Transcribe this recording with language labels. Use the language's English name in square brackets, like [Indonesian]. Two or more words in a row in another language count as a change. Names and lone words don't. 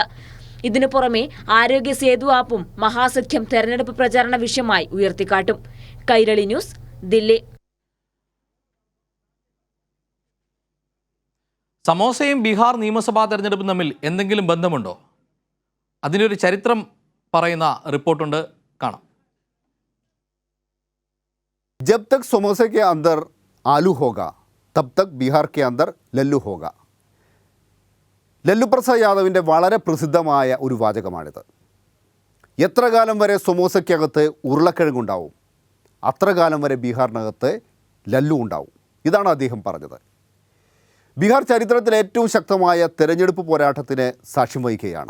[Malayalam] ഇതിനു പുറമെ ആരോഗ്യ സേതു ആപ്പും മഹാസഖ്യം തെരഞ്ഞെടുപ്പ് പ്രചാരണ വിഷയമായി ഉയർത്തിക്കാട്ടും. കൈരളി ന്യൂസ്, ദില്ലി. സമോസയും ബീഹാർ നിയമസഭാ തെരഞ്ഞെടുപ്പും തമ്മിൽ എന്തെങ്കിലും ബന്ധമുണ്ടോ? അതിനൊരു ചരിത്രം പറയുന്ന റിപ്പോർട്ടുണ്ട്, കാണാം. [Hindi] जब तक समोसे के अंदर आलू होगा तब तक बिहार के अंदर लल्लू होगा. [Malayalam] ലല്ലു പ്രസാദ് യാദവിൻ്റെ വളരെ പ്രസിദ്ധമായ ഒരു വാചകമാണിത്. എത്ര കാലം വരെ സമോസയ്ക്കകത്ത് ഉരുളക്കിഴങ്ങുണ്ടാവും അത്ര കാലം വരെ ബീഹാറിനകത്ത് ലല്ലു ഉണ്ടാവും. ഇതാണ് അദ്ദേഹം പറഞ്ഞത്. ബീഹാർ ചരിത്രത്തിലെ ഏറ്റവും ശക്തമായ തെരഞ്ഞെടുപ്പ് പോരാട്ടത്തിന് സാക്ഷ്യം വഹിക്കുകയാണ്.